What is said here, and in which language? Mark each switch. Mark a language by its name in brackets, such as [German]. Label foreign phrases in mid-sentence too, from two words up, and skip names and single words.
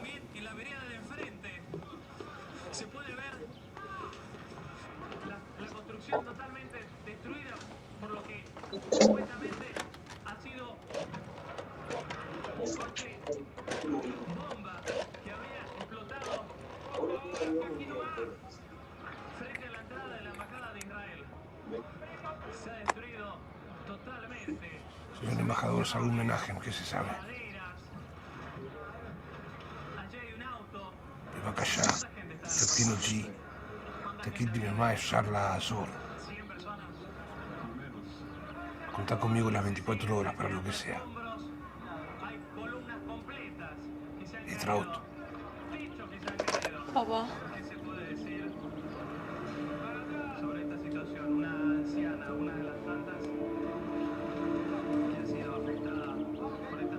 [Spanish] También en la vereda de enfrente se puede ver la construcción totalmente destruida, por lo que supuestamente ha sido un coche bomba que había explotado aquí nomás, frente a la entrada de la embajada de Israel. Se ha destruido totalmente. Señor embajador, ¿algún homenaje? ¿Qué se sabe? Allí hay un auto. [Hebrew] בבקשה, תקטין אותי. תגיד לי במה אפשר לעזור. [Spanish] Contá conmigo las 24 horas para lo que sea. [Hebrew] להתראות. [Spanish] Papá. Sobre esta situación, una anciana, una de las tantas que ha sido afectada por esta